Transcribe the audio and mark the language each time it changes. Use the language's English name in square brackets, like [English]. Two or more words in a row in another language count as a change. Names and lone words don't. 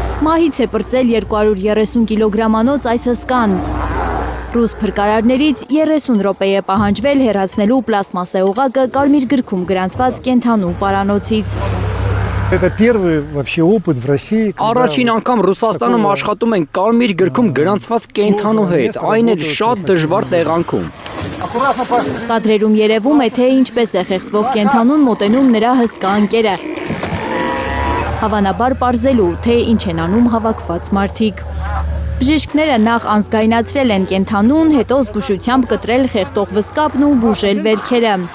[Armenian] Մահից է պրծել 230 կիլոգրամանոց այս հսկան։ Ռուս փրկարարներից 30 րոպե է պահանջվել հեռացնելու պլաստմասե օղակը Կարմիր գրքում գրանցված կենդանու պարանոցից։ [Russian] Это первый вообще опыт в России. [Armenian] Առաջին անգամ Ռուսաստանում աշխատում են Կարմիր գրքում գրանցված կենդանու հետ, այն էլ շատ դժվար տեղանքում։ Կադրերում երևում է, թե ինչպես է խեղդվող կենդանուն մոտենում նրա հսկա ընկերը։ Հավանաբար պարզելու, թե ինչ են անում հավաքված մարդիկ։ Բժիշկները նախ անզգայնացրել են կենդանուն, հետո զգուշությամբ կտրել խեղդող վսկապն ու բուժել վերքերը։